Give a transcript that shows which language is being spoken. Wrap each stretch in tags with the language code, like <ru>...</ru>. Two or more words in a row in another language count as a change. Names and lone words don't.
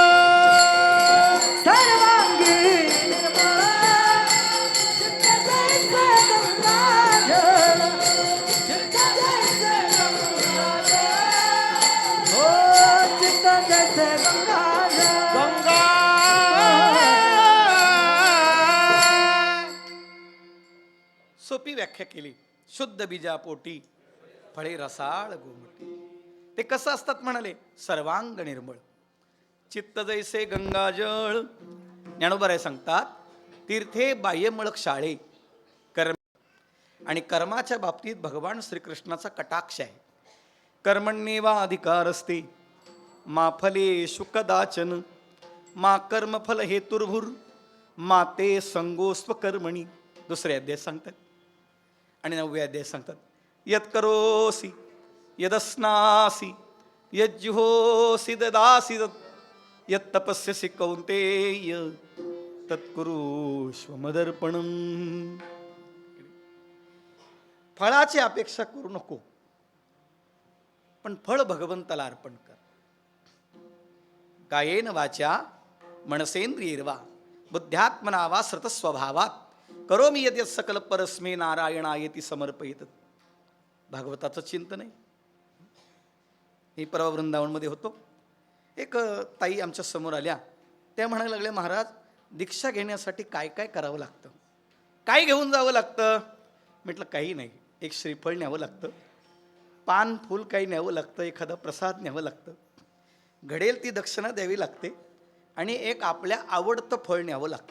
<mr>सर्वांगी निर्मळ चित्त जैसे गंगाजळ चित्त जैसे गंगाजळ हो चित्त जैसे गंगाजळ. गंगा सोपी व्याख्या केली. शुद्ध बीजापोटी फळे रसाळ गोमटी. ते कसं असतात म्हणाले? सर्वांग निर्मळ चित्त जैसे गंगाजळ. ज्ञानोबराय सांगतात तीर्थे बाह्यमळ शाळे कर्म. आणि कर्माच्या बाबतीत भगवान श्रीकृष्णाचा कटाक्ष आहे.</mr> <sa>कर्मण्येवा अधिकार असते मा फलेषु कदाचन मा कर्मफल हेतुर्भुर मा ते संगोस्व कर्मणी.</sa> <mr>दुसरे अध्याय सांगतात. आणि 9वे अध्याय सांगतात</mr> <sa>यत् करोसि यदस्नासि यज्जुहोसि ददासि यत् तपस्यसि कौन्तेय तत्कुरुष्व मदर्पणम.</sa> <mr>फळाची अपेक्षा करू नको, पण फळ भगवंताला अर्पण कर.</mr> <sa>कायेन वाचा मनसेंद्रियैर्वा बुद्ध्यात्मना वा सृतस्वभावात करोमि यद्यत् सकल परस्मै नारायणायेति समर्पयित.</sa> <mr>भागवताचं चिंतन आहे. मी परवा वृंदावनमध्ये होतो. एक ताई आमच्या समोर आल्या. त्या म्हणायला लागल्या महाराज दीक्षा घेण्यासाठी काय काय करावं लागतं, काय घेऊन जावं लागतं. म्हटलं काही नाही. एक श्रीफळ न्यावं लागतं, पान फूल काही न्यावं लागतं, एखादा प्रसाद न्यावं लागतं, घडेल ती दक्षिणा द्यावी लागते आणि एक आपल्या आवडतं फळ न्यावं लागतं.</mr>